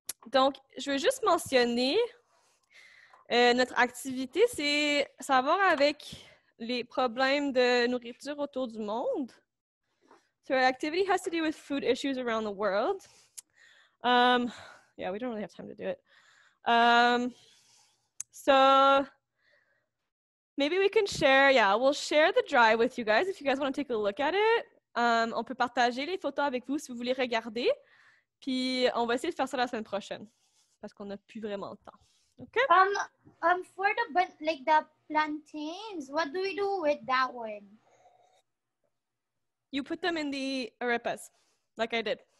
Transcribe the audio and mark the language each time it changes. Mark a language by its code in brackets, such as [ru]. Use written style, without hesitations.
[fr] Donc, je veux juste mentionner notre activité, c'est savoir avec les problèmes de nourriture autour du monde. [en] So our activity has to do with food issues around the world. Yeah, we don't really have time to do it. So maybe we can share, we'll share the drive with you guys if you guys want to take a look at it. [fr] On peut partager les photos avec vous si vous voulez regarder. Puis on va essayer de faire ça la semaine prochaine. parce qu'on n'a plus vraiment le temps. OK? [en] For the plantains, what do we do with that one? You put them in the arepas, like I did.